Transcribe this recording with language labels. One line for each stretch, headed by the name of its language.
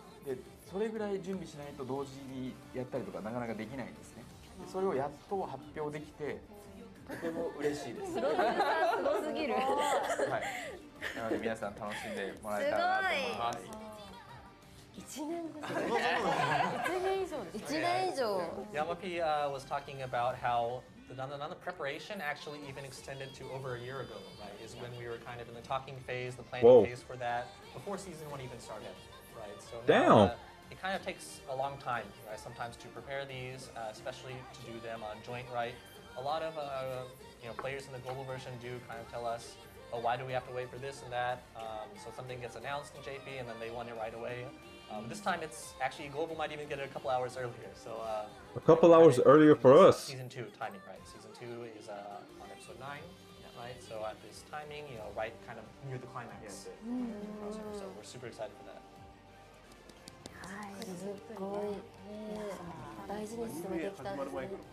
Japanese: でそれぐらい準備しないと同時にやったりとかなかなかできないんですね。でそれをやっと発表できて、とても嬉しいです。プロデューサーすごすぎる。はい。なので皆さん楽しんでもらえたらなと思います。 1年です。 1年以上です。 1年以上。
English: Yamapi was talking about how the preparation actually even extended to over a year ago, right? Is when we were kind of in the talking phase, the planning Whoa. phase for that, before season 1 even started, right? So Damn. now, it kind of takes a long time, right? Sometimes to prepare these, especially to do them on joint, right? A lot of players in the global version do kind of tell us, oh, why do we have to wait for this and that? So something gets announced in JP and then they want it right away. This time it's actually global might even get it a couple hours earlier. So A couple hours earlier for us. Season 2 timing, right? Season 2 is on episode 9, right? So at this timing, right kind of near the climax. So we're super excited for that.
Japanese: すごい。大事に進めてきたんですね。